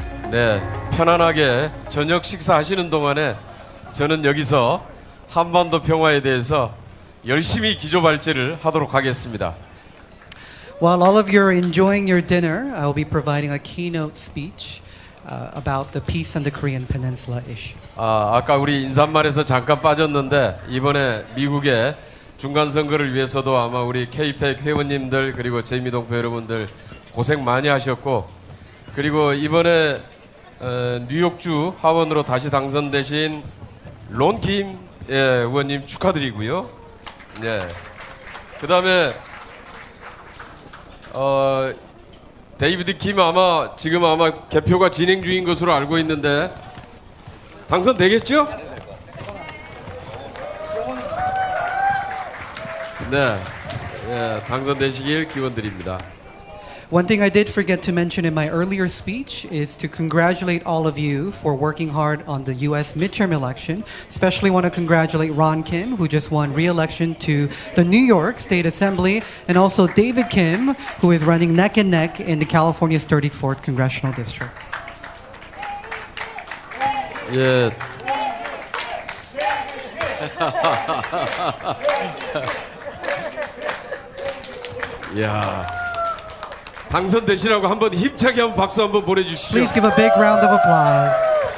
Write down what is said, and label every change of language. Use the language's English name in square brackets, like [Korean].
[Korean] 네, 편안하게 저녁 식사하시는 동안에 저는 여기서 한반도 평화에 대해서 열심히 기조 발제를 하도록 하겠습니다. [English] While all of you are enjoying your dinner, I will be providing a keynote speech about the peace on the Korean Peninsula issue. [Korean] 아까 우리 인사말에서 잠깐 빠졌는데 이번에 미국의 중간 선거를 위해서도 아마 우리 KPEC 회원님들 그리고 재미동포 여러분들 고생 많이 하셨고, 그리고 이번에 뉴욕주 하원으로 다시 당선되신 론킴 의원님 축하드리고요. 네. 그다음에 데이비드 킴 지금 아마 개표가 진행 중인 것으로 알고 있는데 당선되겠죠? 네, 당선되시길 기원드립니다. [English] One thing I did forget to mention in my earlier speech is to congratulate all of you for working hard on the U.S. midterm election. Especially want to congratulate Ron Kim, who just won re-election to the New York State Assembly, and also David Kim, who is running neck and neck in the California's 34th Congressional District. [Korean] 예. 야. 당선되시라고 한번 힘차게 한번 박수 한번 보내주시죠. [English] Please give a big round of applause.